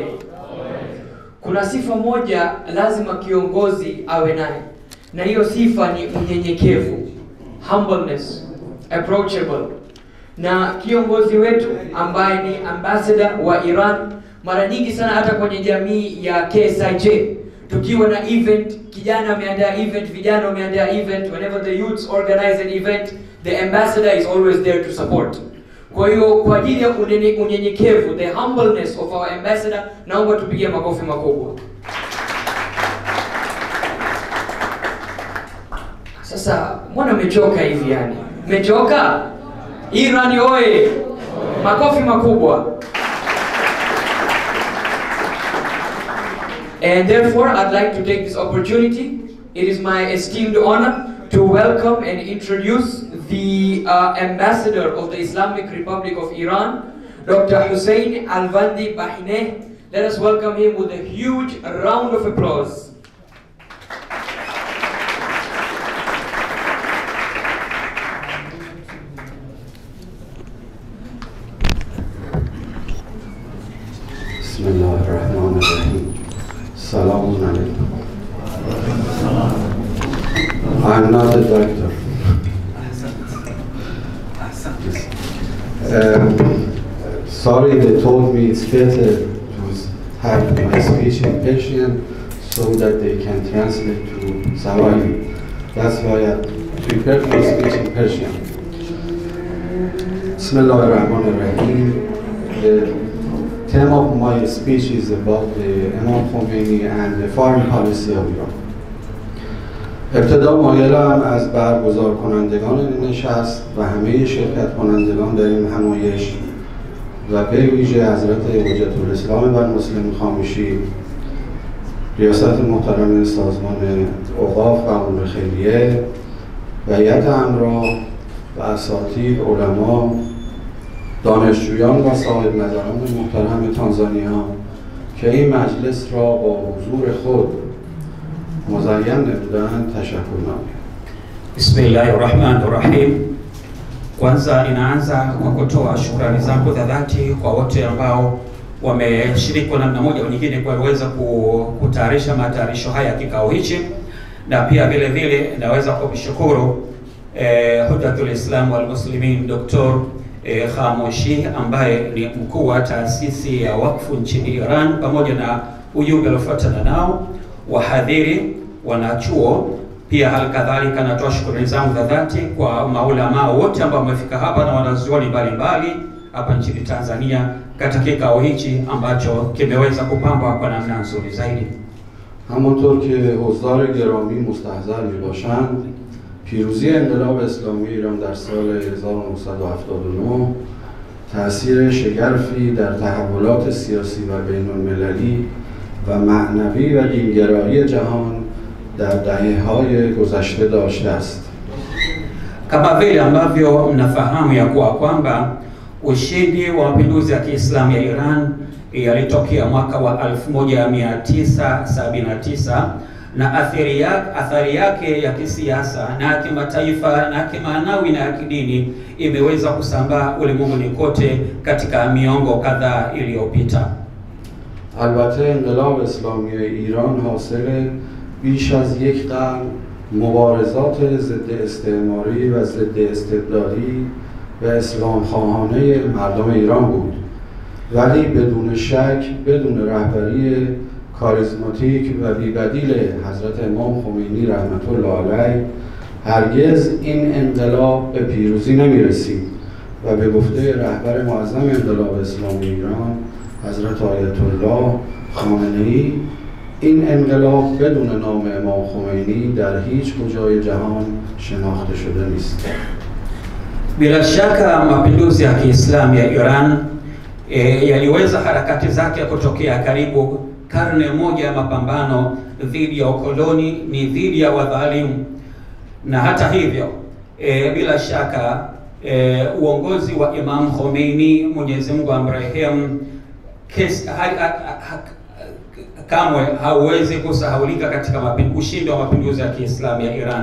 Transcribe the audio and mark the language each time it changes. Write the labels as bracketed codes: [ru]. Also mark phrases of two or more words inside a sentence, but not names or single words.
[sw] Kuna sifa moja lazima kiongozi awe naye, na hiyo sifa ni unyenyekevu, [en] humbleness, approachable. [sw] Na kiongozi wetu ambaye ni ambassador wa Iran, mara nyingi sana hata kwenye jamii ya KSIJ, tukiwa na event, kijana ameandaa event, vijana wameandaa event, [en] whenever the youths organize an event, the ambassador is always there to support. [sw] Kwa hiyo kwa ajili ya unyenyekevu, [en] the humbleness of our ambassador, [sw] naomba tupige makofi makubwa. Sasa mbona mmechoka hivi yani? Mmechoka? Irani oye! Makofi makubwa. [en] And therefore, I'd like to take this opportunity. It is my esteemed honor to welcome and introduce the ambassador of the Islamic Republic of Iran, Dr. Hussein Alvandi Bahine. Let us welcome him with a huge round of applause. [ar] Bismillahirrahmanirrahim. سلامٌ عليكم. [en] I'm not a doctor. Sorry, they told me it's better to have my speech in Persian so that they can translate to Swahili. That's why I prepared my speech in Persian. [ar] Bismillahirrahmanirrahim. [en] The theme of my speech is about the Imam Khomeini and the foreign policy of Iran. [fa] ابتدا مایلم از برگزار کنندگان این نشست و همه شرکت کنندگان در این همایش و به ویژه حضرت حجت الاسلام و المسلمین خامشی، ریاست محترم سازمان اوقاف و امور خیریه و هیئت امرا و اساتید، علما، دانشجویان و صاحب نظران محترم تانزانیا که این مجلس را با حضور خود مزین نمودند تشکر نامیم. [ar] Bismillahirrahmanirrahim. [sw] Kwanza inaanza kwa kutoa shukrani zangu za dhati kwa wote ambao wameshiriki kwa namna moja au nyingine kuweza kutayarisha matayarisho haya kikao hichi, na pia vile vile naweza kumshukuru [ar] حجة الإسلام والمسلمين [sw] Dr. Khamoshi ambaye ni mkuu wa taasisi ya wakfu nchini Iran, pamoja na ujumbe uliofuatana nao, wahadhiri, wanachuo. Pia halikadhalika natoa shukrani zangu za dhati kwa maulama wote ambao wamefika hapa na wanazuoni mbalimbali hapa nchini Tanzania katika kikao hichi ambacho kimeweza kupambwa kwa namna nzuri zaidi. [fa] همونطور که حضار گرامی مستحضر میباشند، پیروزی انقلاب اسلامی ایران در سال 1979 تأثیر شگرفی در تحولات سیاسی و بین‌المللی و معنوی و دینگرایی جهان در دهه‌های گذشته داشته است. [sw] Kama vile ambavyo mnafahamu ya kuwa kwamba ushindi wa mapinduzi ya Kiislamu ya Iran yalitokea mwaka wa 1979 na athari yake ya kisiasa na kimataifa na kimaanawi na kidini imeweza kusambaa ulimwenguni kote katika miongo kadhaa iliyopita. [fa] البته انقلاب اسلامی ایران حاصل بیش از یک قرن مبارزات ضد استعماری و ضد استبدادی و اسلام خواهانه مردم ایران بود، ولی بدون شک بدون رهبری کاریزماتیک و بی‌بدیل حضرت امام خمینی رحمت الله علیه هرگز این انقلاب به پیروزی نمی‌رسید و به گفته رهبر معظم انقلاب اسلامی ایران حضرت آیت الله خامنه‌ای، این انقلاب بدون نام امام خمینی در هیچ کجای جهان شناخته شده نیست. [sw] Bila shaka mapinduzi ya Kiislamu ya Iran yaliweza harakati zake kutokea karibu karne moja ya mapambano dhidi ya ukoloni, ni dhidi ya wadhalimu. Na hata hivyo bila shaka uongozi wa Imam Khomeini, Mwenyezi Mungu amrehemu, kamwe hauwezi kusahaulika katika ushindi wa mapinduzi ya Kiislamu ya Iran.